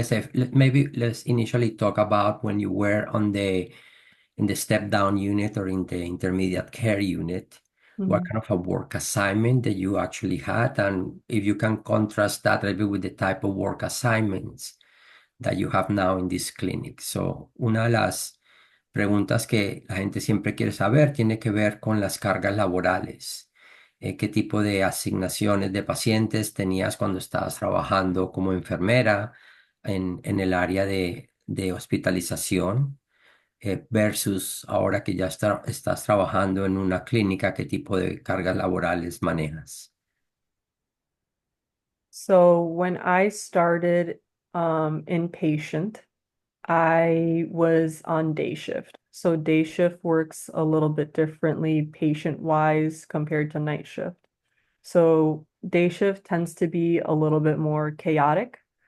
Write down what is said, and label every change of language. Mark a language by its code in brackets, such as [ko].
[en] Let's say maybe let's initially talk about when you were on the in the step down unit or in the intermediate care unit, what Mhm. kind of a work assignment that you actually had, and if you can contrast that a little bit with the type of work assignments that you have now in this clinic. [es] So, una de las preguntas que la gente siempre quiere saber tiene que ver con las cargas laborales. ¿Qué tipo de asignaciones de pacientes tenías cuando estabas trabajando como enfermera en el área de hospitalización? Versus ahora que ya estás trabajando en una clínica, ¿qué tipo de cargas laborales manejas? [en] So when I started inpatient, I was on day shift. So day shift works a little bit differently patient-wise compared to night shift. So day shift tends to be a little bit more chaotic.